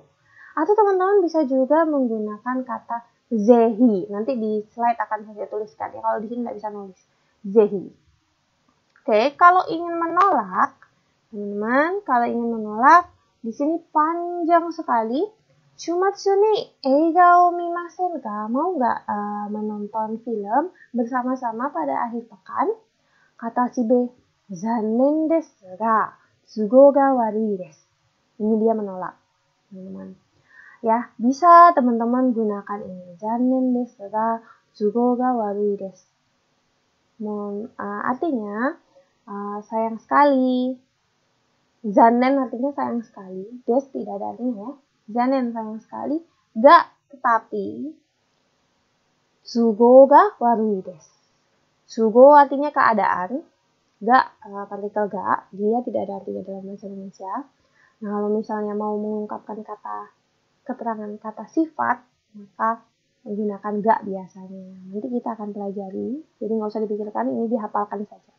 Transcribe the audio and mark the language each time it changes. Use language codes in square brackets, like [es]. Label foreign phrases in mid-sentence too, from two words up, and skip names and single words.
[id] Atau teman-teman bisa juga menggunakan kata zehi. Nanti di slide akan saya tuliskan ya. Kalau di sini nggak bisa nulis. Zehi. Oke, kalau ingin menolak, teman-teman, di sini panjang sekali. [ja] 週末に映画を見ませんか? [id] Mau nggak menonton film bersama-sama pada akhir pekan? Kata si B, [ja] 残念ですが都合が悪いです. [id] Ini dia menolak, teman-teman. Ya, bisa teman-teman gunakan ini. [ja] 残念ですが都合が悪いです. [id] Artinya sayang sekali. Zannen artinya sayang sekali. Des tidak ada artinya ya. [ja] Zanen [id] sayang sekali, [ja] ga tetapi 都合が悪いです. [id] Tsugo artinya keadaan, ga partikel ga, dia tidak ada artinya dalam bahasa Indonesia. Nah, kalau misalnya mau mengungkapkan keterangan kata sifat, maka menggunakan ga biasanya. Nanti kita akan pelajari, jadi nggak usah dipikirkan, ini dihafalkan saja.